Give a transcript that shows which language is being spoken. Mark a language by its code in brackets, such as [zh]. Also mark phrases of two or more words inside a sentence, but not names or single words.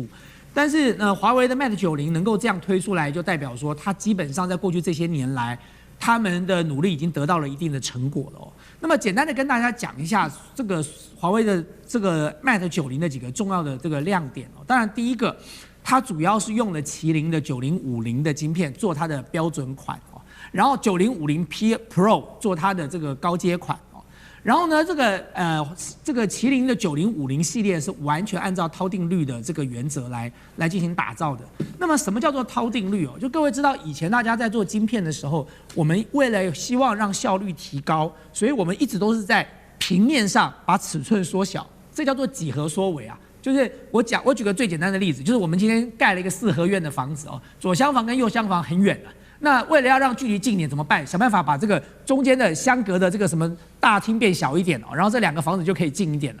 [zh] 但是華為的 Mate 90能夠這樣推出來，就代表說它基本上在過去這些年來，他們的努力已經得到了一定的成果了哦。那麼簡單的跟大家講一下這個華為的這個 Mate 90的幾個重要的這個亮點哦。當然第一個，它主要是用了麒麟的9050的晶片做它的標準款哦，然後9050P Pro 做它的這個高階款。然後呢，這個麒麟的9050系列是完全按照韜定律的這個原則來進行打造的。那麼什麼叫做韜定律哦？就各位知道，以前大家在做晶片的時候，我們為了希望讓效率提高，所以我們一直都是在平面上把尺寸縮小，這叫做幾何縮微啊。就是我舉個最簡單的例子，就是我們今天蓋了一個4合院的房子哦，左廂房跟右廂房很遠了。那為了要讓距離近一點怎麼辦？想辦法把這個中間的相隔的這個什麼大廳變小一點哦，然後這2個房子就可以近一點了。